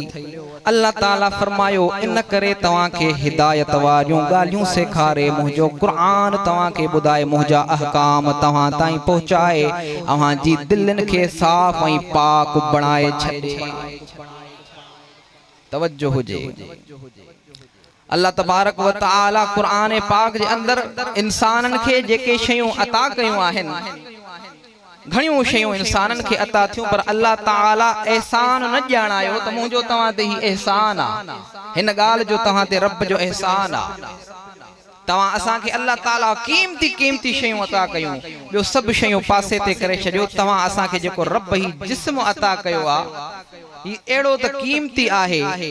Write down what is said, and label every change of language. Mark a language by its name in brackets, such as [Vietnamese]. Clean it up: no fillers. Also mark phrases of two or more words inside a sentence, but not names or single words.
[Sindhi] अल्लाह ताला फरमायो इन करे तव्हां खे हिदायत वारियूं ॻाल्हियूं सेखारे मुंहिंजो क़ुरान तव्हां खे ॿुधाए मुंहिंजा अहकाम तव्हां ताईं पहुचाए अव्हां जी दिलनि खे साफ़ ऐं पाक बणाए छॾे। तवज्जो हुजे। अल्लाह [Arabic] تبارك وتعالى [Sindhi] क़ुरान पाक जे अंदर इंसानन खे जेके शयूं अता कयूं आहिनि घणियों शयूं इंसानन खे अता थियूं पर अल्लाह ताला एहसान न ॼाणायो त मुंहिंजो तव्हां ते ही एहसान आ हिन ॻाल्हि जो तव्हां ते रब जो एहसान आ तव्हां असां खे अल्लाह ताला कीमती शयूं अता कयूं ॿियो सभु शयूं पासे ते करे छॾियो तव्हां असां खे जेको रब ही जिस्म अता कयो आ ही अहिड़ो त कीमती आहे